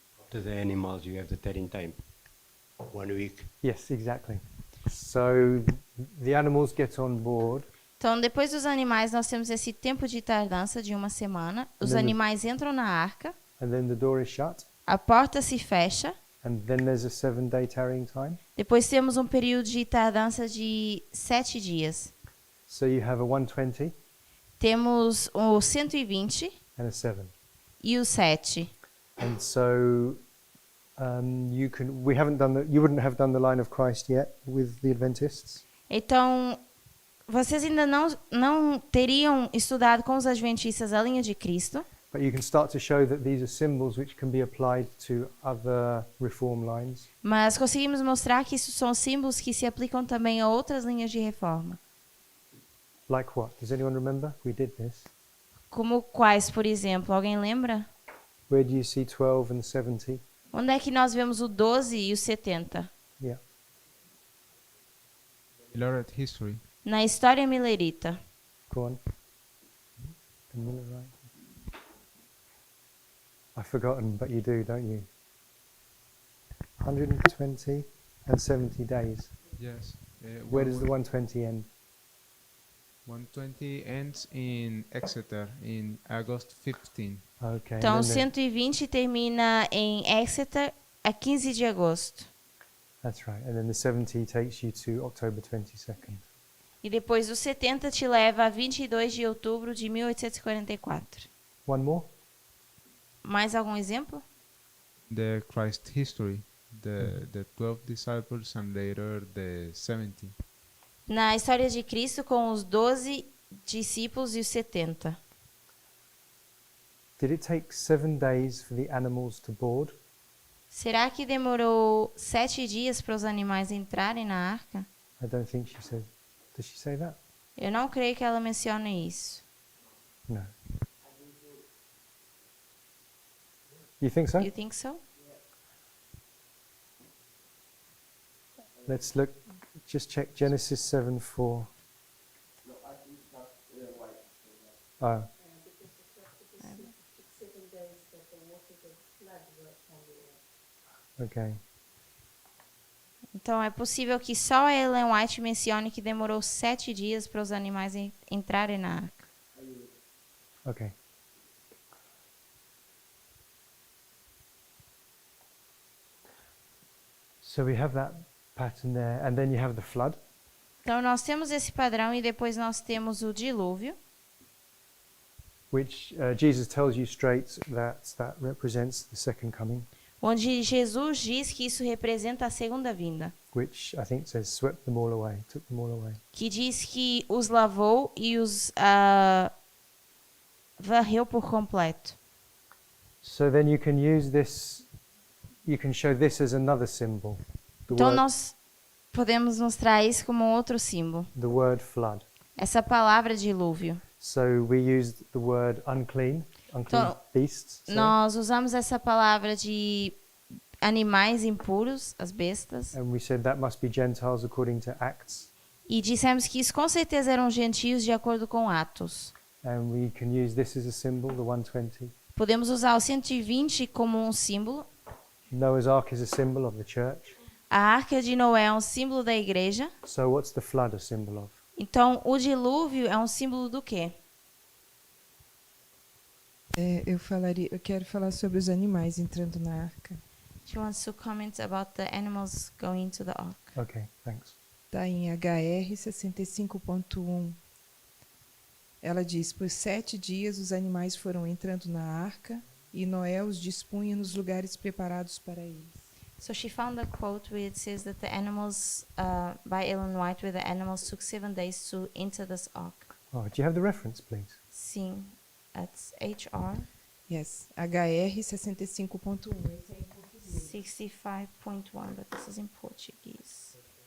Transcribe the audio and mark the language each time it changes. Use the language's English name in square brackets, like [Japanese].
[English] To the animals, you have the tearing time. 1 week. yes, exactly. So the animals get on board. [Portuguese] Então, depois dos animais, nós temos esse tempo de tardança de uma semana. Os Beleza. animais entram na arca, [English] And then the door is shut, [Portuguese] a porta se fecha. [English] and then there's a 7-day tarrying time. [Portuguese] Depois temos um período de tardança de 7 dias. [English] So you have a 120 [Portuguese] Temos o 120 [English] and a 7. [Portuguese] e o 7. [English] And so you wouldn't have done the line of Christ yet with the Adventists. [Portuguese] Então, vocês ainda não teriam estudado com os adventistas a linha de Cristo, [English] But you can start to show that these are symbols which can be applied to other reform lines. [Portuguese] mas conseguimos mostrar que isso são símbolos que se aplicam também a outras linhas de reforma. [English] Like what? Does anyone remember? We did this. [Portuguese] Como quais, por exemplo? Alguém lembra? [English] Where do you see 12 and 70? [Portuguese] Onde é que nós vemos o 12 e o 70? [English] Yeah. Millerite history. [Portuguese] Na história milerita. [English] Go on. The Millerite. I've forgotten, but you do, don't you? 120 and 70 days. Yes. Where does the 120 end? 120 ends in Exeter in August 15. Okay. [Portuguese] Então, [English] and then [Portuguese] 120 termina em Exeter a 15 de agosto. [English] that's right. And then the 70 takes you to October 22nd. [Portuguese] E depois o 70 te leva a 22 de outubro de 1844. [English] One more? [Portuguese] Mais algum exemplo? [English] The Christ history, the 12 disciples and later the 70. [Portuguese] Na história de Cristo com os 12 discípulos e os 70. [English] Did it take 7 days for the animals to board? [Portuguese] Será que demorou 7 dias para os animais entrarem na arca? [English] I don't think she said. Does she say that? [Portuguese] Eu não creio que ela mencione isso. [English] No. You think so? You think so? Let's look. Just check Genesis 7:4. Oh. Okay. [Portuguese] Então é possível que só a Ellen White mencione que demorou 7 dias para os animais entrarem na arca. [English] Okay. So we have that pattern there, and then you have the flood. [Portuguese] Então nós temos esse padrão e depois nós temos o dilúvio, [English] Which Jesus tells you straight that represents the second coming, [Portuguese] onde Jesus diz que isso representa a segunda vinda, [English] which I think says swept them all away, took them all away. [Portuguese] que diz que os lavou e os varreu por completo. [English] So then you can use this, you can show this as another symbol, [Portuguese] Então nós podemos mostrar isso como um outro símbolo, [English] the word flood. [Portuguese] essa palavra dilúvio. [English] So we used the word unclean [Portuguese] Então, [English] beasts. sorry. [Portuguese] Nós usamos essa palavra de animais impuros, as bestas, [English] And we said that must be Gentiles according to Acts. [Portuguese] e dissemos que isso com certeza eram gentios de acordo com Atos. [English] And we can use this as a symbol, the 120. [Portuguese] Podemos usar o 120 como um símbolo. [English] Noah's Ark is a symbol of the church. [Portuguese] A arca de Noé é um símbolo da igreja. [English] So what's the flood a symbol of? [Portuguese] Então, o dilúvio é um símbolo do quê? Eu quero falar sobre os animais entrando na arca. [English] She wants to comment about the animals going into the ark. Okay, thanks. [Portuguese] Está em HR 65.1. Ela diz: por 7 dias os animais foram entrando na arca e Noé os dispunha nos lugares preparados para eles. [English] So she found a quote where it says that the animals, by Ellen White, where the animals took 7 days to enter this ark. Oh, do you have the reference, please? [Portuguese] Sim, [English] it's HR Yes, [Portuguese] HR 65.1. Esse é em português. [English] 65.1, but this is in Portuguese.